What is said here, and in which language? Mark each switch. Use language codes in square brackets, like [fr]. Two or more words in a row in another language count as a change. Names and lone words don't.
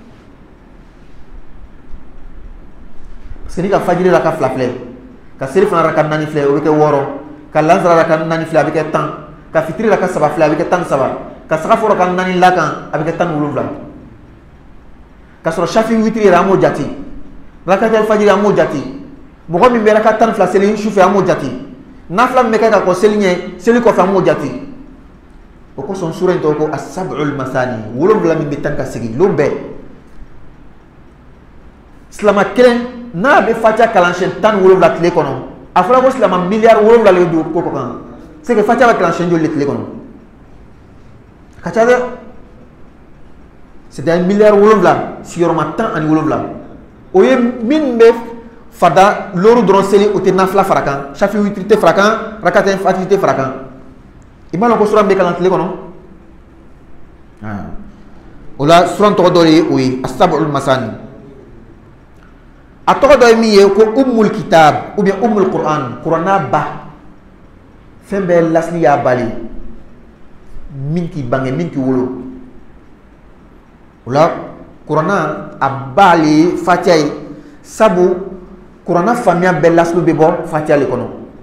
[fr] parce que [bm] ni ka fajiri raka 2 filɛ ka seli fana raka 4 filɛ o bɛ kɛ 6 ka lansara raka 4 filɛ a bɛ kɛ 10 ka fitiri raka 3 filɛ a bɛ kɛ 17 ka sagafo raka 4 lakan a bɛ kɛ 17 ka sɔrɔ shafi witiri yɛrɛ an m'o jate rakatul fajiri an m'o jate mɔgɔ min bɛ raka 10 seli sufɛ an m'o jate nafila min bɛ kɛ ka kɔ seli ɲɛ seli kɔfɛ an m'o jate o kosɔn sura in tɔgɔ ko [ar] السبع المثاني [bm] wolonwula min bɛ taa ka segin lon bɛɛ silama kelen n'a bɛ fatiha kalan siɲɛ 17 tile kɔnɔ a fɔra ko silama miliyari 7 le bɛ don ko kan [fr] c'est que [bm] fatiha bɛ kalan siɲɛ joli tile kɔnɔ ka ca dɛ [fr] c'est à dire [bm] miliyari 7 sigiyɔrɔma 17 o ye min bɛ fada loro dɔrɔn seli o tɛ nafila fara kan shafi witiri tɛ fara kan rakata fatiha tɛ fara kan i b'a dɔn ko sura bɛ kalan tile kɔnɔ o la sura tɔgɔ dɔ de ye o ye [ar] السبع المثاني [bm] a tɔgɔ dɔ ye min ye ko [ar] أم الكتاب [fr] ou bien [ar] أم القرآن [bm] kuranna ba fɛn bɛɛ lasili y'a bali min k'i bange min k'i wolo o la kuranna a ba le ye fatiha ye sabu kuranna faamuya bɛɛ lasili bɛ bɔ fatiha le kɔnɔ